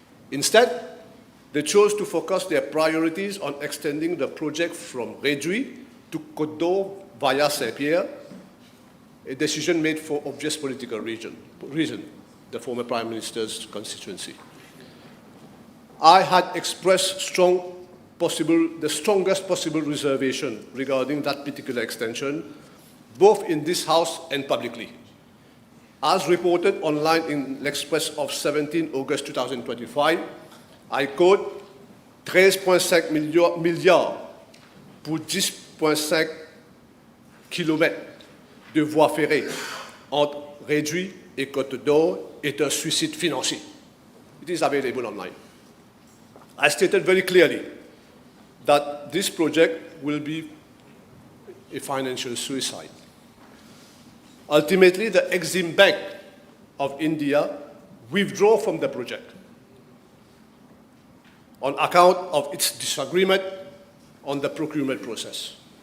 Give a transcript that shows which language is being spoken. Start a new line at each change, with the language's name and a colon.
English: Instead, they chose to focus their priorities on extending the project from Réduit to Côte d'Or via Saint-Pierre, a decision made for obvious political reason, the former Prime Minister's constituency. I had expressed the strongest possible reservation regarding that particular extension, both in this House and publicly. As reported online in l'Express of 17 August 2025, I quote,
French: 13,5 milliards pour 10,5 kilomètres de voies ferrées entre Réduit et Côte d'Or est un suicide financier.
English: It is available online. I stated very clearly that this project will be a financial suicide. Ultimately, the Exim Bank of India withdrew from the project on account of its disagreement on the procurement process.